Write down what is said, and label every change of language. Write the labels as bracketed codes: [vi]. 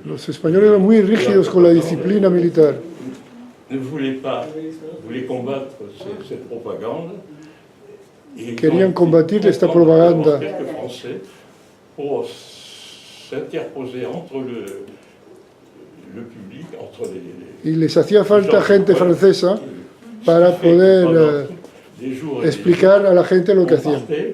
[es] Los españoles eran muy rígidos con la disciplina militar. [fr] Ne voulaient combattre cette propagande. [es] Querían combatir esta propaganda. [fr] Quelques Français pour s'interposer entre le public, entre les... [es] Y les hacía falta gente francesa para poder explicar a la gente lo que hacían.